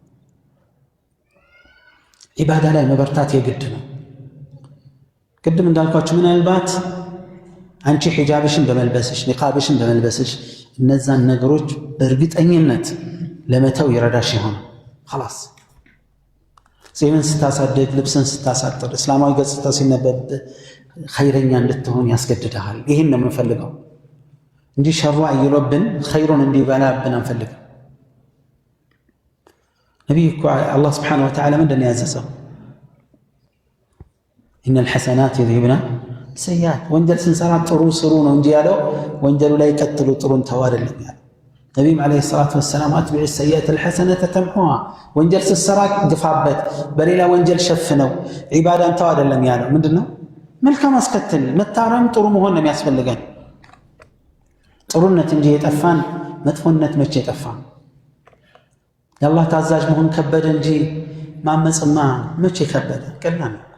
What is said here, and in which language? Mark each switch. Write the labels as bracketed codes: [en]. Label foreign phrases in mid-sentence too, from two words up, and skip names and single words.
[am] ዒባዳ ላይ መበርታት የግድ ነው። ቅድም እንዳልኳችሁ ምናልባት አንቺ ሒጃብሽን በመልበስሽ ኒቃብሽን በመልበስሽ እነዛን ነገሮች በእርግጠኝነት ለመተው ይረዳሽ ይሆን خلاص ጺምን ስታሳድግ ልብስን ስታሳጥር እስላማዊ ገጽታ ሲነበብ ኸይረኛ እንድትሆን ያስገድድሃል ይሄን ነው የምንፈልገው እንጂ ሸሩ አይሎብን ኸይሩን እንዲበላብን አንፈልግም ነብዩ አላህ [ar] سبحانه وتعالى [am] ምንድነው ያዘዘው [ar] إن الحسنات يذهبن السيئات [am] ወንጀል ስንሰራ ጥሩ ስሩ ነው እንጂ ያለው ወንጀሉ ላይ ቀጥሉ ጥሩን ተው አይደለም ያለው ነብዩ [ar] عليه الصلاة والسلام أتبع السيئات الحسنة تمحوها [am] ወንጀል ስሰራ ግፋበት በሌላ ወንጀል ሸፍነው ዒባዳን ተው አይደለም ያለው ምንድነው መልካም አስከተል መታረም ጥሩ መሆን ነው የሚያስፈልገን ጥሩነት እንጂ የጠፋን መጥፎነት መቼ ጠፋ የአላህ ታዛዥ መሆን ከበደ እንጂ ማመጽማ መቼ ከበደ ቀላል